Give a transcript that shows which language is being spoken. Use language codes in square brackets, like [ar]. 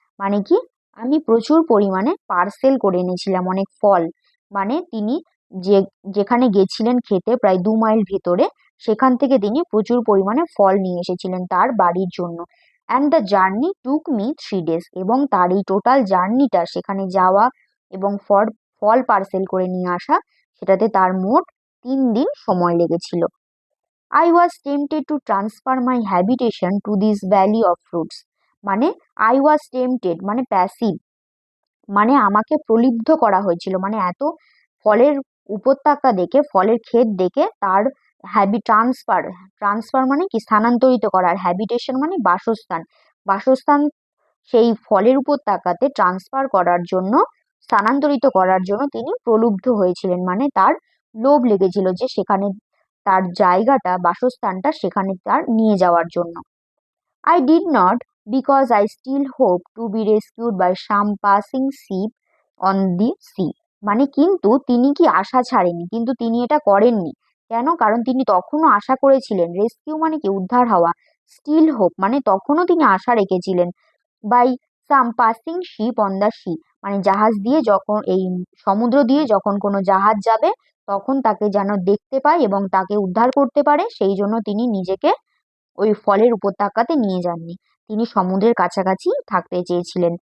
[bn] মানে কি, আমি প্রচুর পরিমাণে পার্সেল করে এনেছিলাম অনেক ফল, মানে তিনি যে যেখানে গেছিলেন খেতে প্রায় 2 মাইল ভেতরে, সেখান থেকে তিনি প্রচুর পরিমাণে ফল নিয়ে এসেছিলেন তার বাড়ির জন্য। [en] and the journey took me 3 days, [bn] এবং তার এই টোটাল জার্নিটা সেখানে যাওয়া এবং ফল ফল পার্সেল করে নিয়ে আসা, সেটাতে তার মোট 3 দিন সময় লেগেছিল। [en] I was tempted to transfer my habitation to this valley of fruits। [bn] মানে [en] I was tempted [bn] মানে প্যাসিভ, মানে আমাকে প্রলুব্ধ করা হয়েছিল, মানে এত ফলের উপত্যকা দেখে, ফলের ক্ষেত দেখে তার ট্রান্সফার, ট্রান্সফার মানে কি স্থানান্তরিত করার, হ্যাবিটেশন মানে বাসস্থান, বাসস্থান সেই ফলের উপত্যকাতে ট্রান্সফার করার জন্য, স্থানান্তরিত করার জন্য তিনি প্রলুব্ধ হয়েছিলেন, মানে তার লোভ লেগেছিল যে সেখানে তার জায়গাটা, বাসস্থানটা সেখানে তার নিয়ে যাওয়ার জন্য। [en] I did not, because I still hope to be rescued by some passing ship on the sea। [bn] মানে কিন্তু তিনি কি আশা ছাড়েনি, কিন্তু তিনি এটা করেননি। কেন? কারণ তিনি তখনও আশা করেছিলেন, রেস্কিউ মানে কি উদ্ধার হওয়া, [en] still hope [bn] মানে তখনও তিনি আশা রেখেছিলেন, [en] by some passing ship on the sea [bn] মানে জাহাজ দিয়ে যখন, এই সমুদ্র দিয়ে যখন কোনো জাহাজ যাবে তখন তাকে যেন দেখতে পায় এবং তাকে উদ্ধার করতে পারে, সেই জন্য তিনি নিজেকে ওই ফলের উপত্যকাতে নিয়ে যাননি, তিনি সমুদ্রের কাছাকাছি থাকতে চেয়েছিলেন।